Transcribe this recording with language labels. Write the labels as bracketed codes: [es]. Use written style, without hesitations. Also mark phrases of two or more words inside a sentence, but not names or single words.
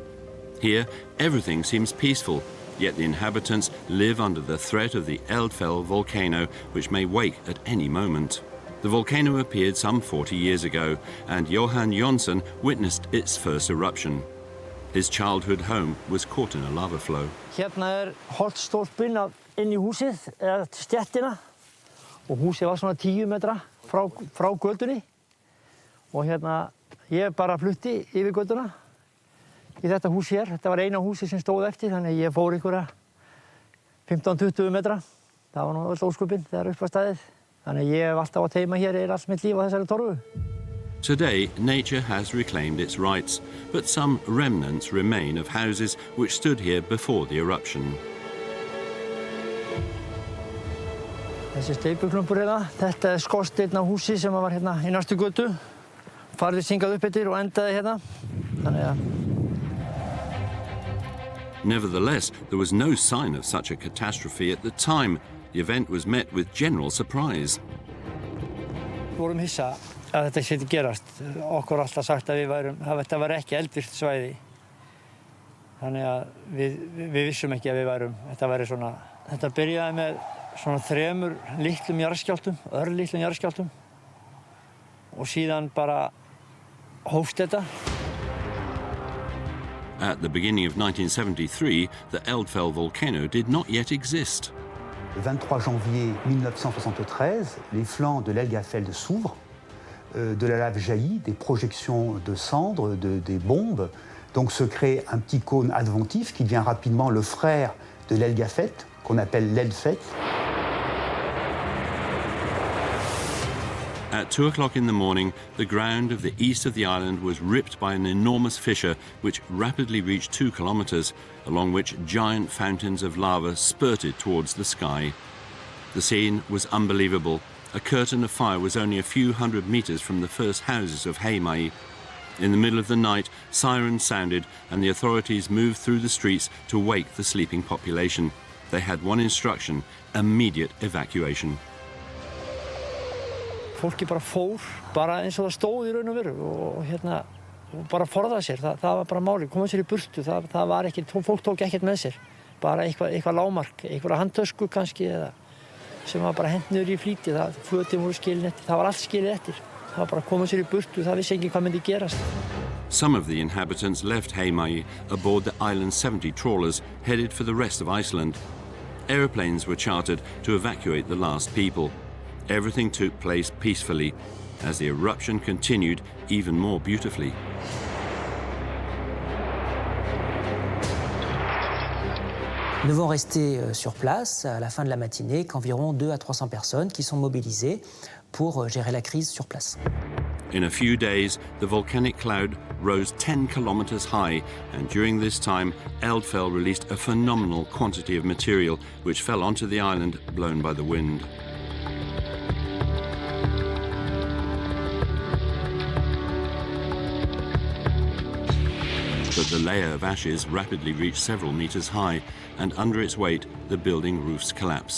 [en] Here, everything seems peaceful, yet the inhabitants live under the threat of the Eldfell volcano, which may wake at any moment. The volcano appeared some 40 years ago, and Johan Jonsson witnessed its first eruption. His childhood home was caught in a lava flow. [is] Hérna holtstólpinn inn í húsið, eða stéttina, og húsið var svona 10 metra frá götunni. Og hérna, ég bara flutti yfir götuna í þetta hús hér. Þetta var eina húsið sem stóð eftir, þannig að ég fór einhverja 15-20 metra. Það var nú öll ósköpin þegar upp var staðið. Þannig að ég hef alltaf átt heima hér allt mitt líf á þessari torfu. [en] Today, nature has reclaimed its rights, but some remnants remain of houses which stood here before the eruption. [is] Þessi steypuklumpur hérna, þetta skorsteinn á húsi sem var hérna í næstu götu. Farði syngað upp eftir og endaði hérna. Þannig að [en] Nevertheless, there was no sign of such a catastrophe at the time. The event was met with general surprise. [is] Við vorum hissa að þetta skyldi gerast. Okkur alltaf sagt að þetta var ekki eldvirkt svæði. Þannig að við vissum ekki að þetta væri svona. Þetta byrjaði með svona 3 litlum jarðskjálftum, örlitlum jarðskjálftum. Og síðan bara hófst þetta. [en] At the beginning of 1973, the Eldfell volcano did not yet exist. [fr] Le 23 janvier 1973, les flancs de l'Helgafell s'ouvrent, de la lave jaillit, des projections de cendres, des bombes. Donc se crée un petit cône adventif qui devient rapidement le frère de l'Helgafell, qu'on appelle l'Eldfell. [en] At 2 o'clock in the morning, the ground of the east of the island was ripped by an enormous fissure which rapidly reached 2 kilometers, along which giant fountains of lava spurted towards the sky. The scene was unbelievable. A curtain of fire was only a few hundred meters from the first houses of Heimaey. In the middle of the night, sirens sounded and the authorities moved through the streets to wake the sleeping population. They had one instruction: immediate evacuation. [is] Fólki bara fór, bara eins og það stóð í raun og veru og hérna bara forðaði sér, það var bara máli, koma sér í burtu, það var ekki, fólk tók ekkert með sér, bara eitthvað lágmark, einhverja handtösku kannski eða sem var bara hent niður í flýti, fötin voru skilin eftir, það var allt skilið eftir, það var bara koma sér í burtu, það vissi ekki hvað myndi gerast. [en] Some of the inhabitants left Heimaey aboard the island's 70 trawlers headed for the rest of Iceland. Aeroplanes were chartered to evacuate the last people. Everything took place peacefully, as the eruption continued even more beautifully. [fr] Nous devons rester sur place à la fin de la matinée qu'environ 200 à 300 personnes qui sont mobilisées pour gérer la crise sur place. [en] In a few days, the volcanic cloud rose 10 kilometers high, and during this time, Eldfell released a phenomenal quantity of material which fell onto the island, blown by the wind. But the layer of ashes rapidly reached several meters high, and under its weight, the building roofs collapse.